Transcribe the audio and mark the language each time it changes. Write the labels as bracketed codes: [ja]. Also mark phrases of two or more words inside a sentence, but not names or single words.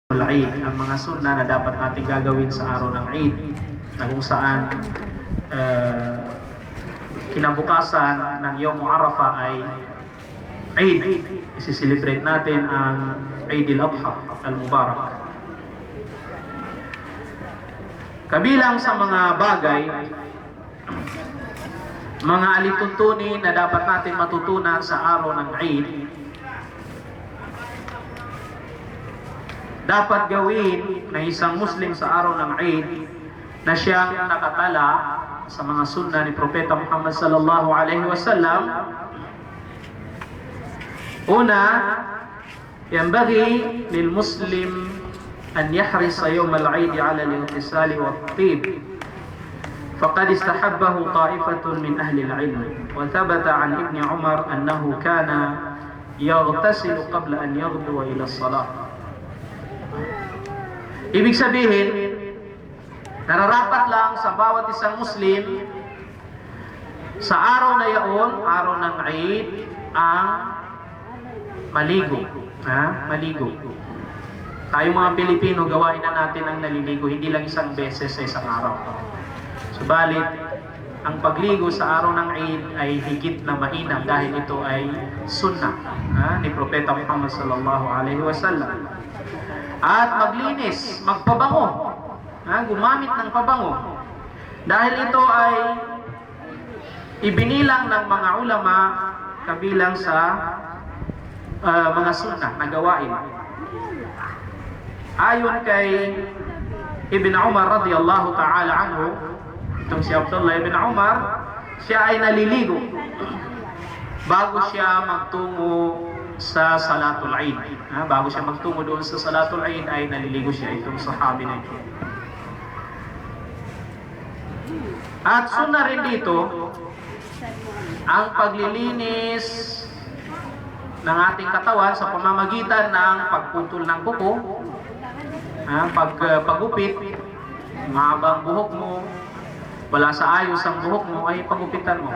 [tl] Eid, ang mga sunna na dapat natin gagawin sa araw ng Eid, na kung saan kinabukasan ng Yom Arafah ay Eid. Isi-celebrate natin ang Eid al-Adha al-Mubarak. Kabilang sa mga bagay, mga alituntunin na dapat natin matutunan sa araw ng Eid, dapat gawin ng isang Muslim sa araw ng Eid na siyang nakatala sa mga sunna ni Propeta Muhammad [ar] صلى الله عليه وسلم. Una, ينبغي للمسلم أن يحرص يوم العيد على الاغتسال والطيب. فقد استحبه طائفة من أهل العلم وثبت عن ابن عمر أنه كان يغتسل قبل أن يغدو إلى الصلاة. [tl] Ibig sabihin, nararapat lang sa bawat isang Muslim sa araw na yaon, araw ng Eid, ang maligo. Maligo. Tayo mga Pilipino, gawain na natin ang naliligo, hindi lang isang beses sa isang araw. Subalit, ang pagligo sa araw ng Eid ay higit na mainam dahil ito ay sunnah ni Propeta Muhammad [ar] صلى الله عليه وسلم. [tl] At maglinis, magpabango, gumamit ng pabango. Dahil ito ay ibinilang ng mga ulama kabilang sa mga sunnah na gawain. Ayon kay Ibn Umar [ar] رضي الله تعالى عنه, [tl] itong si Abdullah ibn Umar, siya ay naliligo bago siya magtungo sa [ar] صلاة العيد. [tl] Bago siya magtungo doon sa [ar] صلاة العيد [tl] ay naliligo siya, itong sahabi na ito. At sunna rin dito ang paglilinis ng ating katawan sa pamamagitan ng pagputol ng kuko, pagupit, mahabang buhok mo, wala sa ayos ang buhok mo, ay pagupitan mo.